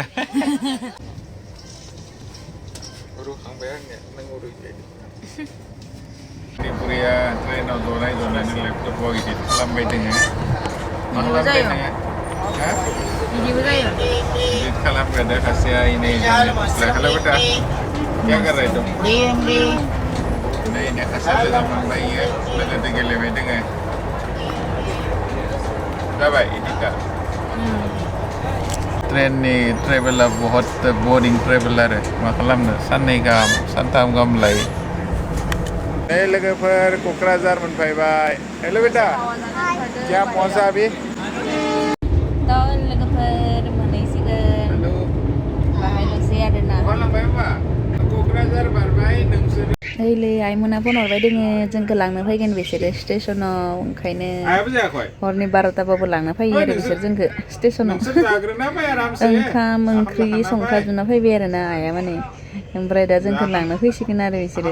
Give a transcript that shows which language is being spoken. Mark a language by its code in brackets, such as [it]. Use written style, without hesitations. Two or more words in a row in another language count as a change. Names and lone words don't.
[brx] रुखांबाय आंनिया नों उरुइलायदो Bwraiya ट्रेनाव जनानै लेपटपआव इदिट खालामबाय दोङो मा खालामबाय नोङो बिदिबो जायो इदिट खालामग्रादो खासेया इनै [hi] हेलौ बेटा क्या कर रहे तुम [brx] नै ने खासेया लोगो मोनबाय इयो लोगोदो गेलेबाय दोङो जाबाय इदिटा ट्रेननि ट्रेभेला बहुत [en] boring travel [brx] आरो मा खालामनो साननै गाहाम सानथाम गाहाम लायो लोगोफोर क'क्राझार मोनफैबाय [hi] हेल' बेटा क्या मजा अभी [brx] लोगोफोर मोनहैसिगोन बाहायल'सै आरोना लांबाय होमबा क'क्राझार बारबाय नोंसोर ओइलै आइमोना फन हरबाय दोङो जोंखौ लांनो फैगोन बिसोरो स्टेसनाव ओंखायनो हरनि 12टाबाबो लांनो फैयो आरो बिसोर जोंखौ स्टेसनाव ओंखाम ओंख्रि संखाजुबना फैबाय आरोना आइया माने ओमफ्राय दा जोंखौ लांनो फैसिगोन आरो बिसोरो